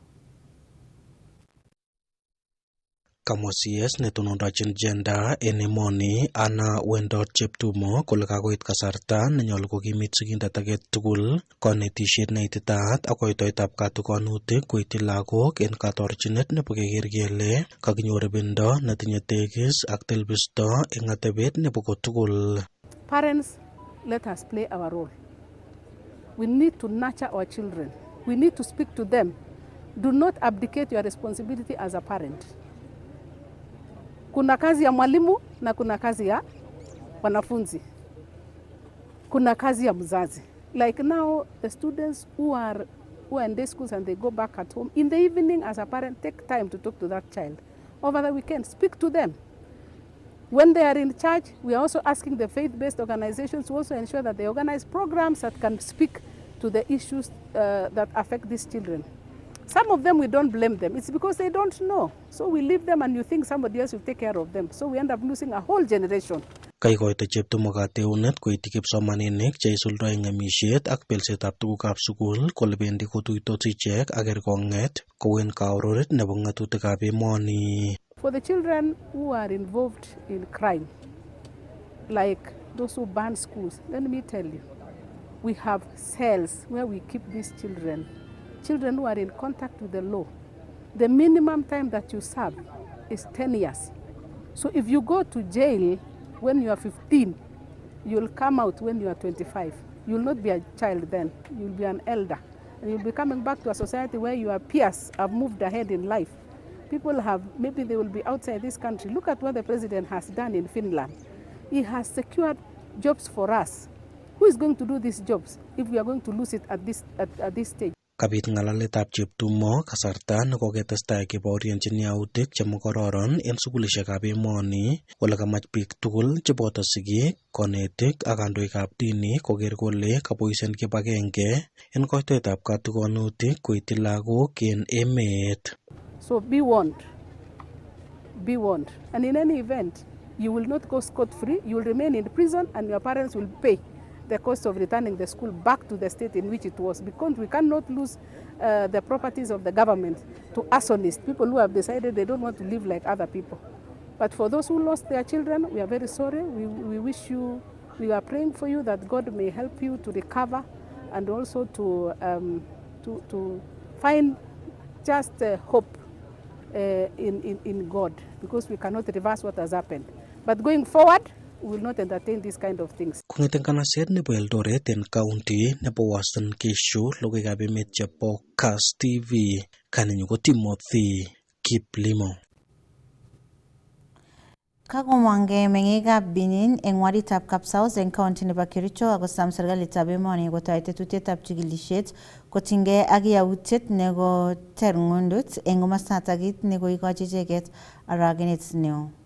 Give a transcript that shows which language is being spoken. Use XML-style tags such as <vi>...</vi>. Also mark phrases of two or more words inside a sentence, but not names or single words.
<kln>Kamwa CS netonondochin gender en emoni Hannah Wendot Cheptumo kole kakoit kasarta nenyolu kokimit sigindet age tugul konetisiet neititaat ak koitoetab katigonutik koityi lagok en katorchinet nebo keker kele kakinyor ibindo netinye tegis ak telbisto eng atebet nebo kotugul.</kln> <en>Parents, let us play our role. We need to nurture our children. We need to speak to them. Do not abdicate your responsibility as a parent.</en> <sw>Kuna kazi ya mwalimu na kuna kazi ya wanafunzi. Kuna kazi ya mzazi.</sw> <en>Like now, the students who are in day schools and they go back at home, in the evening as a parent, take time to talk to that child. Over the weekend, speak to them. When they are in church, we are also asking the faith-based organizations to also ensure that they organize programs that can speak to the issues that affect these children. Some of them, we don't blame them. It's because they don't know. So we leave them and you think somebody else will take care of them. So we end up losing a whole generation.</en> <kln>Kaikoito cheptumo kateunet koityi kipsomaninik che isuldoi ng'emisiet ak belsetab tugukab sukul kole bendi kotuitos ichek ak kerkong'et kowen kaororet nebo ng'atutikab emoni.</kln> <en>For the children who are involved in crime, like those who burn schools, let me tell you, we have cells where we keep these children. Children who are in contact with the law. The minimum time that you serve is 10 years. So if you go to jail when you are 15, you'll come out when you are 25. You'll not be a child then, you'll be an elder. And you'll be coming back to a society where your peers have moved ahead in life. People have, maybe they will be outside this country. Look at what the president has done in Finland. He has secured jobs for us. Who is going to do these jobs if we are going to lose it at this stage?</en> <kln>Kabit ng'alaletab cheptumo kasarta nekoketestai kebaorionjin yautik chemokororon en sukulishekab emoni kole kamach biik tugul cheboto sigik, konetik ak kandoikab dini koker kole kaboisien kibagenge en koitoetab katigonutik koityi lagok en emet.</kln> <en>So be warned. Be warned. And in any event, you will not go scot-free. You will remain in prison and your parents will pay the cost of returning the school back to the state in which it was, because we cannot lose the properties of the government to arsonists, people who have decided they don't want to live like other people. But for those who lost their children, we are very sorry. We wish you, we are praying for you that God may help you to recover and also to find just hope in God, because we cannot reverse what has happened. But going forward, we will not entertain these kind of things.</en> <kln>Kong'eten kanaset nebo Eldoret en county nebo Uasin Gishu, logoiwekab emet chebo Kass TV, kanenyu ko Timothy Kiplimo. Kakomwangei meng'ikab Benin eng waditab Kapsaus eng county nebo Kericho akosam serikalitab emoni kotoi tetutietab chikilisiet kotinygei ak yautiet nekoter ng'undut eng komostatak kit nekoikochi icheket aragenet neo.</kln>